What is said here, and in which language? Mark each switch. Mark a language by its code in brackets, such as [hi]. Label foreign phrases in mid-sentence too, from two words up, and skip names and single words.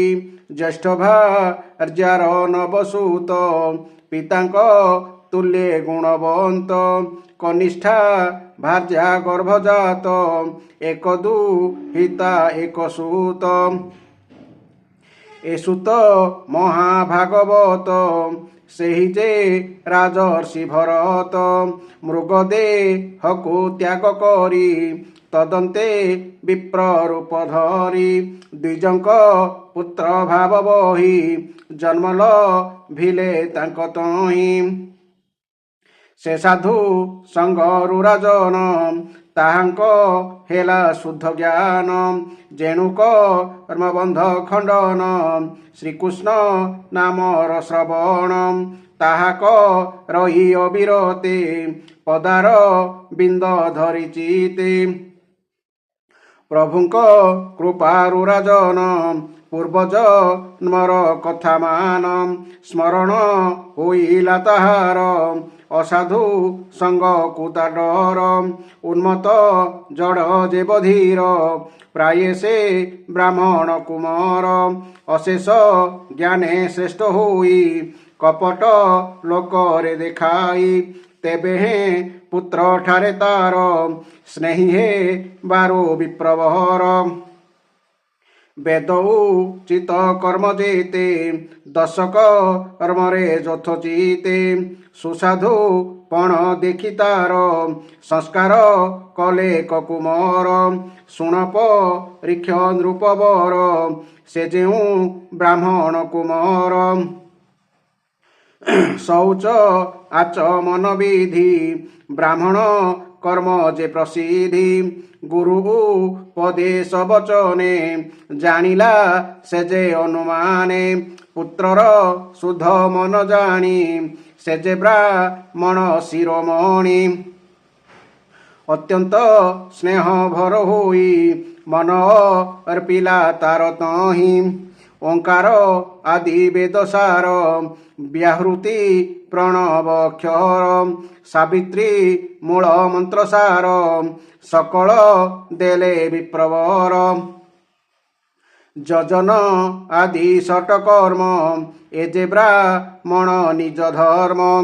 [or] ଜ୍ୟେଷ୍ଠ ଭାର୍ଯ୍ୟାର ନବସୂତ ପିତାଙ୍କ ତୁଲ୍ୟେ ଗୁଣବନ୍ତ। କନିଷ୍ଠା ଭାର୍ଯ୍ୟା ଗର୍ଭଜାତ ଏକ ଦୁହିତା ଏକ ସୂତ। ଏସୁତ ମହାଭାଗବତ ସେହି ଜେ ରାଜର୍ଷି ଭରତ। ମୃଗଦେହକୁ ତ୍ୟାଗ କରି ତଦନ୍ତେ ବିପ୍ର ରୂପ ଧରି। ଦ୍ୱିଜଙ୍କ ପୁତ୍ର ଭାବ ବହି ଜନ୍ମଲ ଭିଲେ ତାଙ୍କ ତହିଁ। ସେ ସାଧୁ ସଙ୍ଗରୁ ରାଜନ ତାହାଙ୍କ ହେଲା ଶୁଦ୍ଧ ଜ୍ଞାନ। ଜେଣୁକ କର୍ମବନ୍ଧ ଖଣ୍ଡନ ଶ୍ରୀକୃଷ୍ଣ ନାମର ଶ୍ରବଣ। ତାହାକ ରହି ଅବିରତେ ପଦାର ବିନ୍ଦ ଧରି ଚିତେ। ପ୍ରଭୁଙ୍କ କୃପାରୁ ରାଜନ ପୂର୍ବଜ ନମର କଥା ମାନ। ସ୍ମରଣ ହୋଇଲା ତାହାର ଅସାଧୁ ସଙ୍ଗ କୁତା ଡର। ଉନ୍ମତ ଜଡ଼ ଜେ ବଧୀର ପ୍ରାୟେ ସେ ବ୍ରାହ୍ମଣ କୁମାର। ଅଶେଷ ଜ୍ଞାନେ ଶ୍ରେଷ୍ଠ ହୋଇ କପଟ ଲୋକରେ ଦେଖାଇ। ତେବେ ହେ ପୁତ୍ର ଠାରେ ତାର ସ୍ନେହୀ ହେ ବାରୋ ବିପ୍ରବର। ବେଦ ଉଚିତ କର୍ମ ଜେତେ ଦଶକ କର୍ମରେ ଯଥୋଚିତେ। ସୁସାଧୁ ପଣ ଦେଖି ତାର ସଂସ୍କାର କଲେ କୁମାର। ଶୁଣପ ଋକ୍ଷ ନୃପବର ସେ ଜେଉ ବ୍ରାହ୍ମଣ କୁମାର। ଶୌଚ ଆଚମନ ବିଧି ବ୍ରାହ୍ମଣ କର୍ମ ଜେ ପ୍ରସିଦ୍ଧି। ଗୁରୁ ଉପଦେଶ ବଚନେ ଜାଣିଲା ସେ ଜେ ଅନୁମାନେ। ପୁତ୍ରର ଶୁଦ୍ଧ ମନ ଜାଣି ସେ ଜେ ବ୍ରାହ୍ମଣ ଶିରୋମଣି। ଅତ୍ୟନ୍ତ ସ୍ନେହ ଭର ହୋଇ ମନ ଅର୍ପିଲା ତାର ତହିଁ। ଓଁକାର ଆଦି ବେଦସାର ବ୍ୟାହୃତି ପ୍ରଣବ ଅକ୍ଷର। ସାବିତ୍ରୀ ମୂଳ ମନ୍ତ୍ରସାର ସକଳ ଦେଲେ ବିପ୍ରବର। ଯଜନ ଆଦି ଷଟ କର୍ମ ଏଜେ ବ୍ରାହ୍ମଣ ନିଜ ଧର୍ମ।